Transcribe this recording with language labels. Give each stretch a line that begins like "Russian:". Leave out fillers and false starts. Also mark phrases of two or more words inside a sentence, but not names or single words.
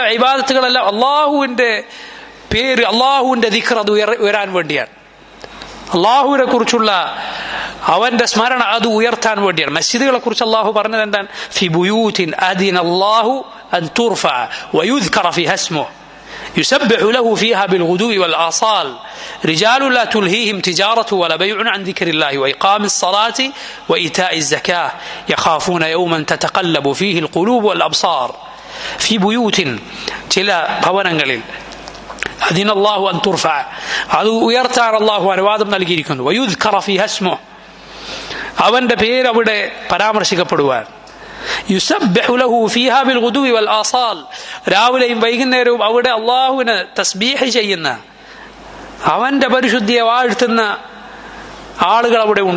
Malayalam: ഇബാദത്തുകളെല്ലാം അള്ളാഹുവിന്റെ പേര്, അള്ളാഹുവിന്റെ ദിക്ർ അത് ഉയരാൻ വേണ്ടിയാണ്. അള്ളാഹുവിനെ കുറിച്ചുള്ള അവന്റെ സ്മരണ അത് ഉയർത്താൻ വേണ്ടിയാണ്. മസ്ജിദുകളെ കുറിച്ച് അള്ളാഹു പറഞ്ഞത് എന്താണ്?
Arabic: في بيوت أذن الله أن ترفع ويذكر فيها اسمه يسبح له فيها بالغدو والآصال رجال لا تلهيهم تجارة ولا بيع عن ذكر الله وإقام الصلاة وإيتاء الزكاة يخافون يوما تتقلب فيه القلوب والأبصار. في بيوت
Malayalam: ചില ഭവനങ്ങളിൽ
Arabic: أذن الله أن ترفع,
Malayalam: അത് ഉയർത്താൻ അള്ളാഹു അനുവാദം നൽകിയിരിക്കുന്നു.
Arabic: ويذكر فيها اسمه,
Malayalam: അവന്റെ പേര് അവിടെ പരാമർശിക്കപ്പെടുവാൻ.
Arabic: يسبح له فيها بالغدو والآصال,
Malayalam: രാവിലെയും വൈകുന്നേരവും അവിടെ അള്ളാഹുവിന് തസ്ബീഹ് ചെയ്യുന്ന, അവന്റെ പരിശുദ്ധിയെ വാഴ്ത്തുന്ന ആളുകൾ അവിടെ ഉണ്ട്.